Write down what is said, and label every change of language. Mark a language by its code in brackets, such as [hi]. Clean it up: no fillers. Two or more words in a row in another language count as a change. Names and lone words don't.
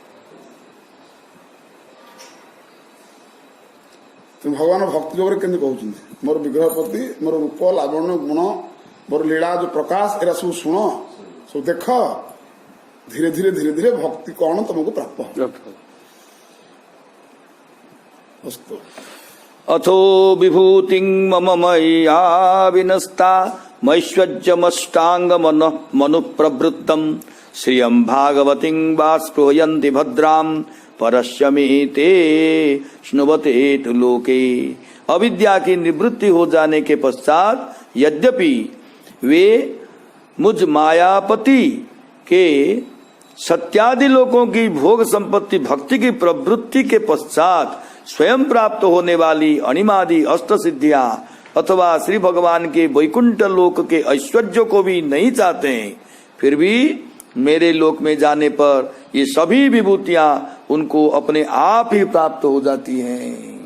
[or] ତେଣୁ ଭଗବାନ ଭକ୍ତି ଯୋଗରେ କେମିତି କହୁଛନ୍ତି ମୋର ବିଗ୍ରହ ପ୍ରତି ମୋର ରୂପ ଲାବଣ୍ୟ ଗୁଣ ମୋର ଲୀଳା ଯୋଉ ପ୍ରକାଶ ଏରା ସବୁ ଶୁଣ ସବୁ ଦେଖ ଧୀରେ ଧୀରେ ଧୀରେ ଧୀରେ ଭକ୍ତି କଣ ତମକୁ ପ୍ରାପ୍ତ ଅସ୍ତୁ [sa] अथो विभूति मम मय्या विनस्ता मैश्वर्यमष्टांग मनु प्रवृत्तम श्रियं भागवती वा स्पृहयन्ति भद्राम परश्यमे ते स्नुवते तु लोके। [hi] अविद्या की निवृत्ति हो जाने के पश्चात यद्यपि वे मुझ मायापति के सत्यादि लोकों की भोग संपत्ति भक्ति की प्रवृत्ति के पश्चात स्वयं प्राप्त होने वाली अणिमादि अष्ट सिद्धियां अथवा श्री भगवान के वैकुंठ लोक के ऐश्वर्य को भी नहीं चाहते हैं, फिर भी मेरे लोक में जाने पर ये सभी विभूतियां उनको अपने आप ही प्राप्त हो जाती हैं।